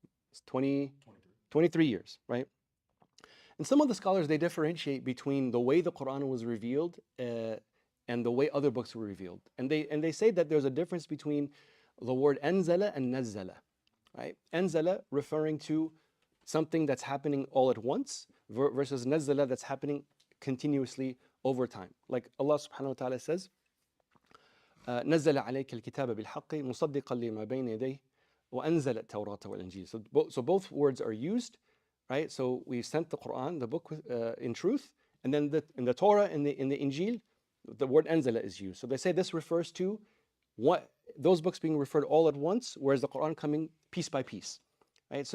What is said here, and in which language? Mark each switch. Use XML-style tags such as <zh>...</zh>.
<en>It's 23 years, right? And some of the scholars, they differentiate between the way the Quran was revealed and the way other books were revealed. And they say that there's a difference between the word anzala and nazzala. Right? Anzala referring to something that's happening all at once versus nazzala that's happening continuously over time. Like Allah subhanahu wa ta'ala says,</en> <ar>نزل عليك الكتاب بالحق مصدقا لما بين يديه وأنزل التوراة والإنجيل.</ar> <en>So both words are used, right? So we sent the Quran, the book in truth, and then in the Torah, in the Injil, the word anzala is used. So they say this refers to those books being referred all at once, whereas the Quran coming piece by piece, right?</en>